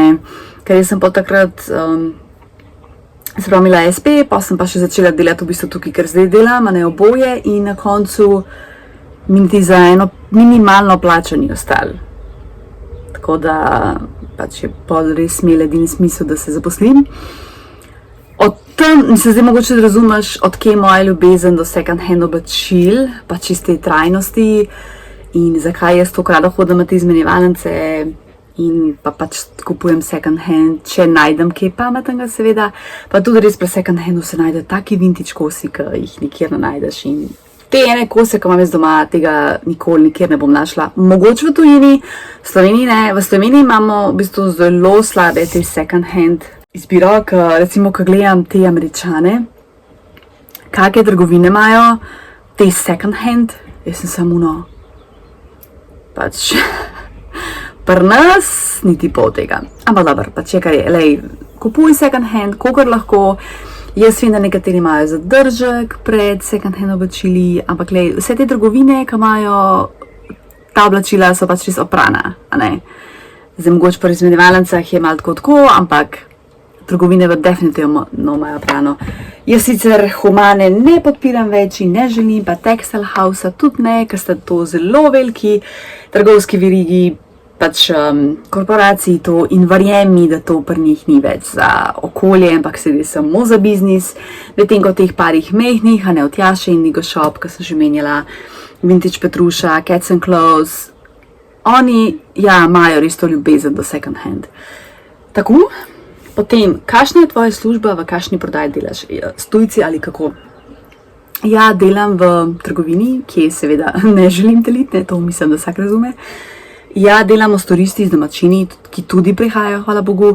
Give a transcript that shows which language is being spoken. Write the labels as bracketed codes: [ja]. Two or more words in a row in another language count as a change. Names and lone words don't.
[sl] Ker jaz sem pa takrat se pravi imela SP, pa sem pa še začela delati v bistvu tukaj, ker zdaj delam, a ne oboje in na koncu mi niti za eno minimalno plačo ni ostalo. Tako da pač je pol res imel edini smisel, da se zaposlim. Od tam, mislim, zdaj mogoče da razumeš, od kje je moja ljubezen do [en] second hand [sl] oblačil, pač iz te trajnosti in zakaj jaz tako rada hodim na te izmenjevalnice in pa pač kupujem [en] second hand, [sl] če najdem kaj pametnega seveda, pa tudi res pri [en] second handu [sl] se najde taki vintage kosi, ki jih nikjer ne najdeš in te ene kose, ki imam jaz doma, tega nikoli nikjer ne bom našla. Mogoče v tujini, v Sloveniji ne, v Sloveniji imamo v bistvu zelo slabe te [en] second hand [sl] izbiro, recimo, ko gledam te Američane, kakšne trgovine imajo, te [en] second hand, [sl] jaz sem samo no, pač, pri nas niti pol tega. Ampak dobro, pač je kar je, lej, kupuj [en] second hand, [sl] kolikor lahko, jaz vem, da nekateri imajo zadržek pred [en] second hand [sl] oblačili, ampak lej, vse te trgovine, ki imajo ta oblačila, so pač res oprana, a ne. Zdaj mogoče pri izmenjevalnicah je malo tako, ampak trgovine pa definitivno imajo hrano. Jaz sicer Humane ne podpiram več in ne želim, pa Textile House tudi ne, ker sta to zelo veliki trgovski verigi, pač korporaciji to in verjemi, da to pri njih ni več za okolje, ampak se gre samo za biznis. Medtem ko teh parih mehnih, a ne od Jaše in Nigo Shop, ki sem že menjala, Vintage Petruša, Cats and Clothes, oni, ja, imajo res to ljubezen do [en] second hand. [sl] Tako, potem, kakšna je tvoja služba, v kakšni prodaji delaš? S tujci ali kako? Ja, delam v trgovini, ki seveda ne želim deliti, ne, to mislim, da vsak razume. Ja, delamo s turisti, z domačini, ki tudi prihajajo, hvala Bogu.